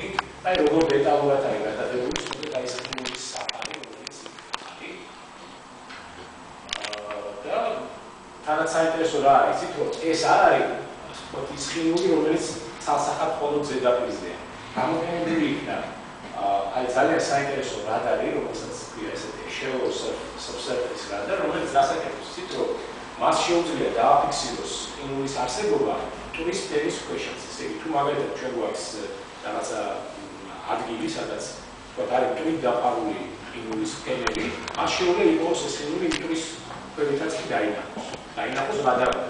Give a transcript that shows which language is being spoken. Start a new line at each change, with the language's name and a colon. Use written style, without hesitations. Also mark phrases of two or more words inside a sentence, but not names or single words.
Georgian: აი როგორ დეტალურად არის გადადებული სწორედ აი ეს საფარი, რომელიც არის. და თანაც საინტერესო რა არის, იცით რომ ეს არ არის ვთქვათ ის ხილული, რომელიც ცალსახად მხოლოდ ზედაპირზეა. გამოყენებული იქნა აი ძალიან საინტერესო რადარი, რომელსაც ქვია ესეთი
English: shallow subsurface radar,
Georgian: რომელიც დასაკეთებს იცით რომ მას შეუძლია დააფიქსიროს ყინულის არსებობა მტვრის ფერის ქვეშაც. ესე იგი თუ მაგალითად ჩვენ გვაქვს რაღაცა ადგილი, სადაც ვთქვათ არის მტვრით დაფარული ყინულის ფენები, მას შეუძლია იყოს ეს ყინული მტვრის ფერითაც კი დაინახოს რადარად.